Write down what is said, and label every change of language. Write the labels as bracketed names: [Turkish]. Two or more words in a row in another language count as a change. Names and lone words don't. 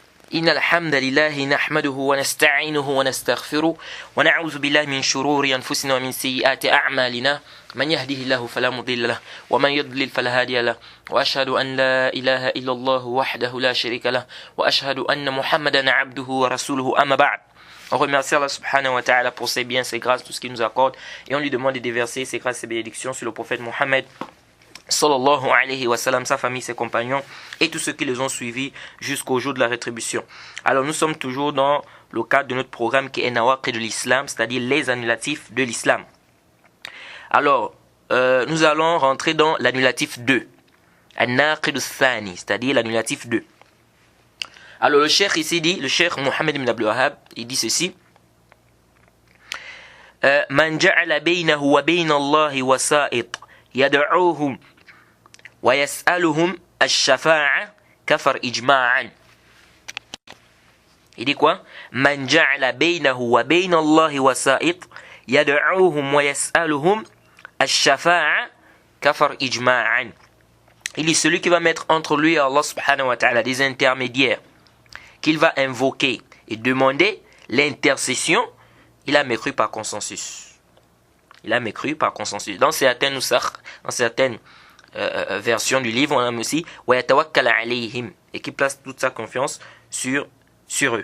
[Arabic] إن الحمد لله نحمده ونستعينه ونستغفره ونعوذ بالله من شرور أنفسنا ومن سيئات أعمالنا من يهده الله فلا مضل له ومن يضلل فلا هادي له وأشهد أن لا إله إلا الله وحده لا شريك له وأشهد أن محمدا عبده ورسوله أما بعد. [French] On remercie Allah [Arabic] سبحانه وتعالى [French] pour ses biens, ses grâces, tout ce qu'il nous accorde et on lui demande de déverser ses grâces et ses bénédictions sur le prophète Mohammed [Arabic] صلى الله عليه وسلم, [French] sa famille, ses compagnons et tous ceux qui les ont suivis jusqu'au jour de la rétribution. Alors nous sommes toujours dans le cadre de notre programme qui est Nawaqid de l'Islam, c'est-à-dire les annulatifs de l'Islam. Alors nous allons rentrer dans l'annulatif 2, [Arabic] الناقض الثاني, [French] c'est-à-dire l'annulatif 2. Alors le cheikh ici dit, le cheikh Mohammed ibn Abdul Wahhab, il dit ceci: [Arabic] من جعل بينه وبين الله وسائط يدعوهم ويسألهم الشفاعة كفر إجماعا. [French] Il dit quoi? [Arabic] من جعل بينه وبين الله وسائط يدعوهم ويسألهم الشفاعة كفر إجماعا. [French] Il dit celui qui va mettre entre lui et Allah [Arabic] سبحانه وتعالى [French] des intermédiaires qu'il va invoquer et demander l'intercession, il a mécru par consensus. Il a mécru par consensus. Dans certaines versions du livre, on a aussi [Arabic] ويتوكل عليهم, [French] et qui place toute sa confiance sur eux.